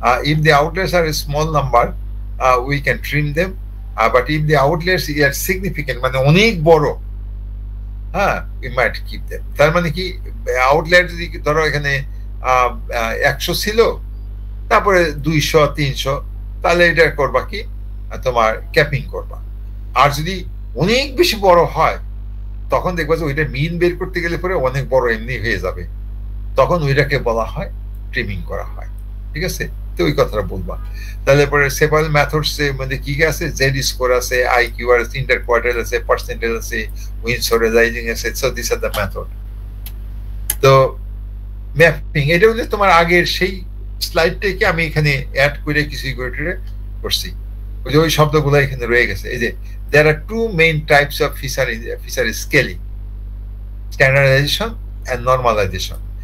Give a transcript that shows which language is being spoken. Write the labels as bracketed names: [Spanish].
[English] If the outliers are a small number, we can trim them. But if the outliers are significant, [Bangla] মানে অনেক বড়, [English] we might keep them. [Bangla] তার মানে কি, outlier যদি ধরো এখানে 100 ছিল, তারপরে 200, 300, তাহলে এটা করবা কি, তোমার ক্যাপিং করবা। আর যদি অনেক বেশি বড় হয়, তখন দেখবা যে ওইটা মিন বের করতে গেলে পরে অনেক বড় এমনি হয়ে যাবে, তখন ওইটাকে বলা হয় ট্রিমিং করা হয়। ঠিক আছে? তো ওই কথাটা বলবা। তাহলে পরে সেভারাল মেথডস এর মধ্যে কি কি আছে, জেড স্কোর আছে, IQR আছে, ইন্টারকোয়ার্টাইল আছে, পার্সেন্টাইল আছে, উইন্ডসোরাইজিং আছে। [English] So this are the method. [Bangla] তো ম্যাপিং, এটা হচ্ছে তোমার আগের সেই স্লাইডটাকে আমি এখানে অ্যাড করে কিছুই করে করছি, ওই যে ওই শব্দগুলো এখানে রয়ে গেছে। এই যে [English] there are two main types of feature scaling, standardization and normalization.